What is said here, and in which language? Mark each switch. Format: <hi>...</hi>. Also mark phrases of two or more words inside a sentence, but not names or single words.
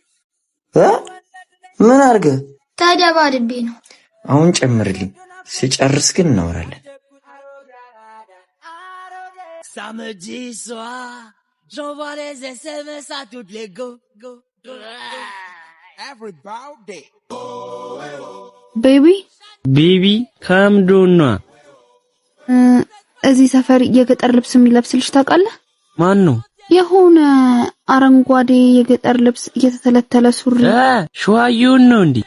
<am>ምን አርገ? ተደባድቤ ነው። አሁን ጨምርልኝ፣ ሲጨርስ ግን እናወራለን።</am> <fr>Samedi soir, j'envoie les SMS à toutes les go. Everybody.</fr> <am>ቤቢ ከምዶና እዚህ ሰፈር የገጠር ልብስ የሚለብስልሽ ታውቃለህ? ማን ነው? የሆነ አረንጓዴ የገጠር ልብስ እየተተለተለ ሱሪ። ሸዋዩን ነው እንዴ?</am>